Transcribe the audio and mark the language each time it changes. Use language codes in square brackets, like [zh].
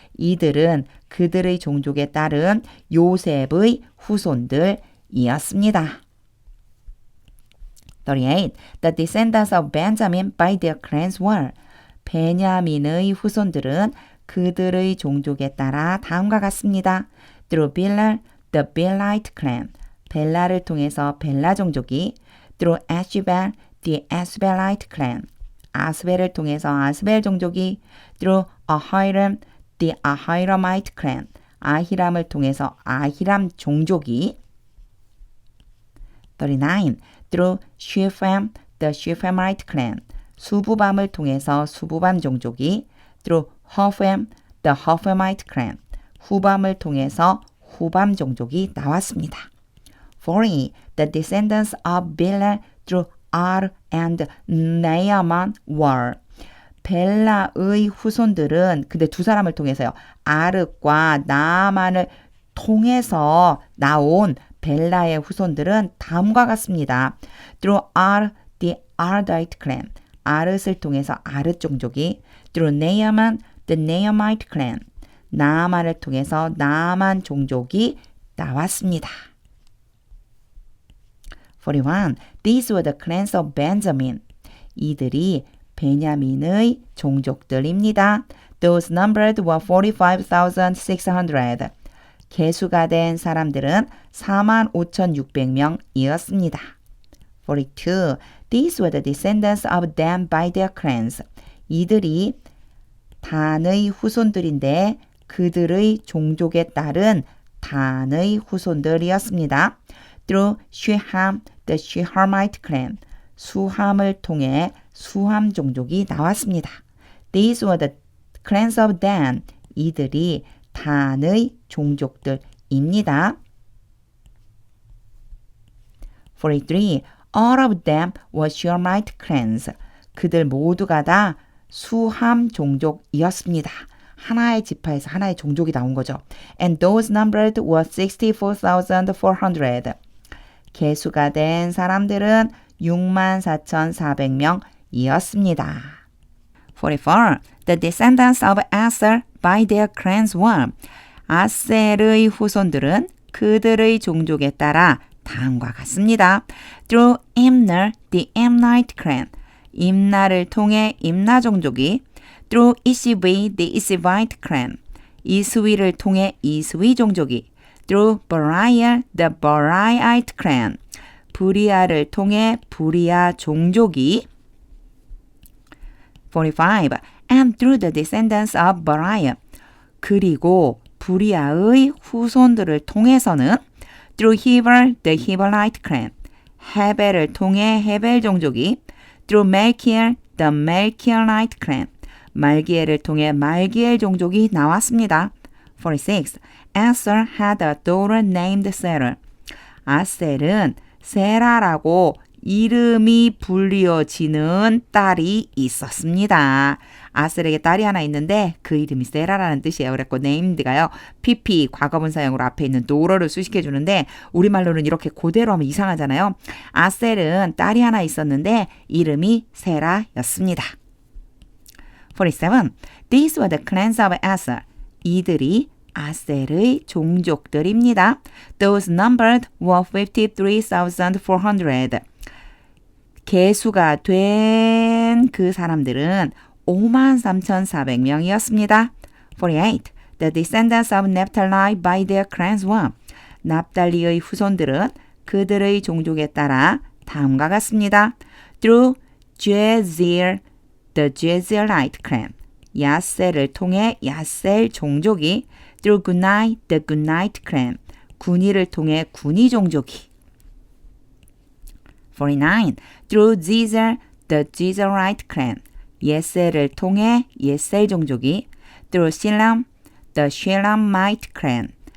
[ko] 이들은 그들의 종족에 따른 요셉의 후손들이었습니다. [en] 38. The descendants of Benjamin by their clans were. [ko] 베냐민의 후손들은 그들의 종족에 따라 다음과 같습니다. [en] Through Bilhah, the Bilhite clan. [ko] 벨라를 통해서 벨라 종족이 [en] through Ashbel, the Ashbelite clan. [ko] 아스벨을 통해서 아스벨 종족이 [en] through Ahiram, the Ahiramite clan. [ko] 아히람을 통해서 아히람 종족이 39. [en] Through Shephem, the Shephamite clan. [ko] 수부밤을 통해서 수부밤 종족이 [en] through Huphem, the Huphemite clan. [ko] 후밤을 통해서 후밤 종족이 나왔습니다. [en] 40. The descendants of Bilhah through Ar and Naaman were. [ko] 벨라의 후손들은 근데 두 사람을 통해서요. 아르과 나아만을 통해서 나온 벨라의 후손들은 다음과 같습니다. [en] Through Ar, the Ardite clan. [ko] 아르스를 통해서 아르 종족이 [en] through Naaman, the Naamite clan. [ko] 나아만을 통해서 나아만 종족이 나왔습니다. [en] 41. These were the clans of Benjamin. [ko] 이들이 베냐민의 종족들입니다. [en] Those numbered were 45,600. [ko] 계수가 된 사람들은 45,600명이었습니다. [en] 42. These were the descendants of Dan by their clans. [ko] 이들이 단의 후손들인데 그들의 종족에 따른 단의 후손들이었습니다. [en] Through Shuham, the Shuhamite clan. [ko] 수함을 통해 수함 종족이 나왔습니다. [en] These were the clans of Dan. [ko] 이들이 단의 종족들입니다. [en] 43. All of them were Shuhamite clans. [ko] 그들 모두가 다 수함 종족이었습니다. 하나의 지파에서 하나의 종족이 나온 거죠. [en] And those numbered were 64,400. [ko] 계수가 된 사람들은 64,400명이었습니다. [en] 44. The descendants of Aser by their clans were. [ko] 아셀의 후손들은 그들의 종족에 따라 다음과 같습니다. [en] Through Imner, the Imnite clan. [ko] 임나를 통해 임나 종족이 [en] through Ishivi, the Ishivite clan. [ko] 이스위를 통해 이스위 종족이 [en] through Bariah, the Bariahite clan. [ko] 브리아를 통해 브리아 종족이 45. [en] And through the descendants of Bariah. [ko] 그리고 브리아의 후손들을 통해서는 [en] through Heber, the Heberite clan. [ko] 헤벨을 통해 헤벨 종족이 [en] through Melchior, the Melchiorite clan. [ko] 말기엘을 통해 말기엘 종족이 나왔습니다. [en] 46. Aser had a daughter named Sarah. [ko] 아셀은 세라라고 이름이 불리어지는 딸이 있었습니다. 아셀에게 딸이 하나 있는데 그 이름이 세라라는 뜻이에요. 그랬고 named가요. PP 과거분사형으로 앞에 있는 daughter를 수식해 주는데 우리말로는 이렇게 그대로 하면 이상하잖아요. 아셀은 딸이 하나 있었는데 이름이 세라였습니다. [en] 47. These were the clans of Aser. [ko] 이들이 아셀의 종족들입니다. [en] Those numbered were 53,400. [ko] 개수가 된 그 사람들은 53,400명이었습니다. [en] 48. The descendants of Naphtali by their clans were. [ko] 납달리의 후손들은 그들의 종족에 따라 다음과 같습니다. [en] Through Jezer, the Jezerite clan. [ko] 야셀을 통해 야셀 종족이 [en] through Gunai, the Gunite clan. [ko] 군이를 통해 군이 종족이 49. [en] Through Jezer, the Jezerite clan. [ko] 예셀을 통해 예셀 종족이 [en] through Shilam, the Shilamite clan.